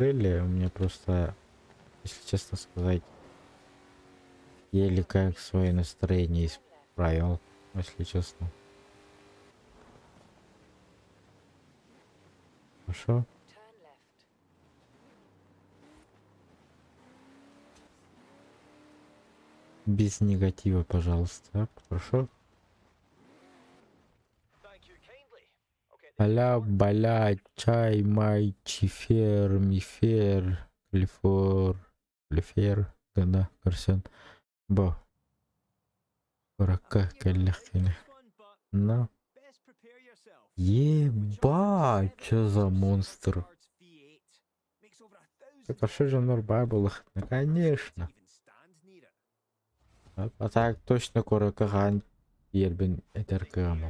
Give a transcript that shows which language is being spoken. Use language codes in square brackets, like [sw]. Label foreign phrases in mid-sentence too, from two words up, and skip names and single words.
[ru] У меня просто, если честно сказать, еле как свое настроение исправил, если честно. Хорошо? Без негатива, пожалуйста. Хорошо? [en] Thank you kindly. Okay, Аля, баля, чай, май, чифер, мифер, клифер, да, Гарсен. Бо, рака, калехкене. [ru] На. Ебать, что за монстр. Так, а что же Нурбай был? Ну, конечно. А так точно Коракаган Ербин Этеркамов.